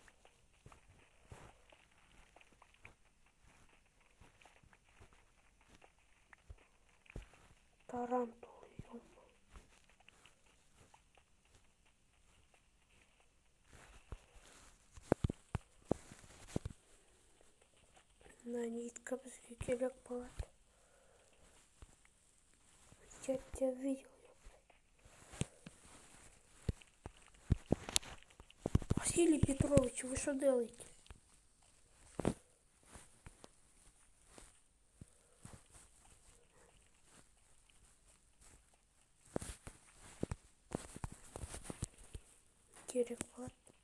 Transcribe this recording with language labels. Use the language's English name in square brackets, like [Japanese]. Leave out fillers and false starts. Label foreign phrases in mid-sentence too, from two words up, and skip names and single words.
[Russian] Тарантул, ёпта. На нитка [Kazakh] бізге керек болады. [Russian] Я тебя видел. Василий Петрович, вы что делаете? [Kazakh] Керек болады.